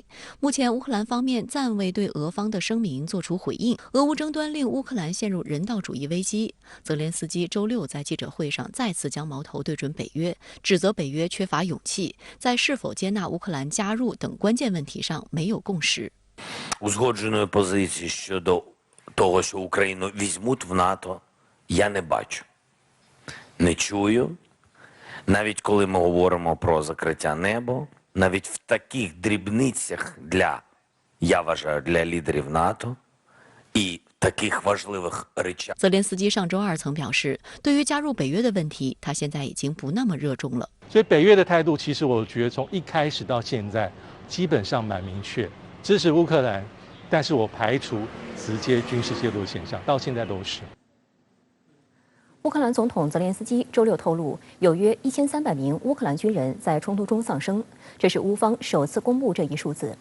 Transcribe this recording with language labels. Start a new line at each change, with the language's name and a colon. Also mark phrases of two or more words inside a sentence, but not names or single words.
Chinese: 目前，乌克兰方面暂未对俄方的声明作出回应。俄乌争端令乌克兰陷入人道主义危机。泽连斯基周六在记者会上再次将矛头对准北约。指责北约缺乏勇气，在是否接纳乌克兰加入等关键问题上没有共识。
Ukrainian: Узгодженої позиції щодо того, що Україну візьмуть в НАТО, я не бачу. Не чую. Навіть коли ми говоримо про закриття неба, навіть в таких дрібницях я вважаю, для лідерів НАТО і таких важливих речах.
Chinese: 泽连斯基上周2曾表示，对于加入北约的问题，他现在已经不那么热衷了。所以北约的态度，其实我觉得从一开始到现在，基本上蛮明确，支持乌克兰，但是我排除直接军事介入的现象，到现在都是。乌克兰总统泽连斯基周六透露，有约1300名乌克兰军人在冲突中丧生，这是乌方首次公布这一数字。